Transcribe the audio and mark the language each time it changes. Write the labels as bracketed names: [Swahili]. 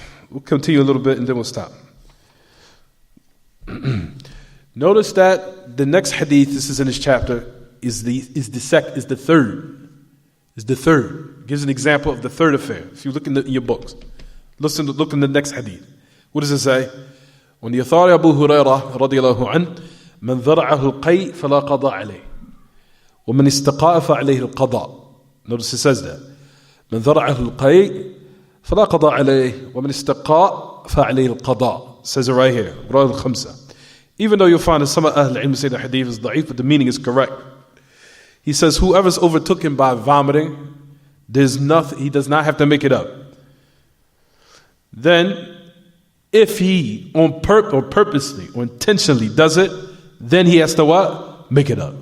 [English] We'll continue a little bit and then we'll stop. Notice that the next hadith, this is in this chapter, is the third. Is the third. It gives an example of the third affair. If you look in your books, look in the next hadith. What does it say? [Arabic] When the authority Abu Hurairah radiyallahu anhu, من ذرعه القيء فلا قضاء عليه ومن استقاء فعليه القضاء. [English] Notice it says that. [Arabic] من ذرعه القيء فلا قضاء عليه ومن استقاء فعليه القضاء. [English] Says it right here. رواه الخمسة. Even though you'll find that some of Ahl al-Ilm say the hadith is da'if, but the meaning is correct. He says whoever's overtaken by vomiting, there's nothing, he does not have to make it up. Then, if he purposely or intentionally does it, then he has to what? Make it up.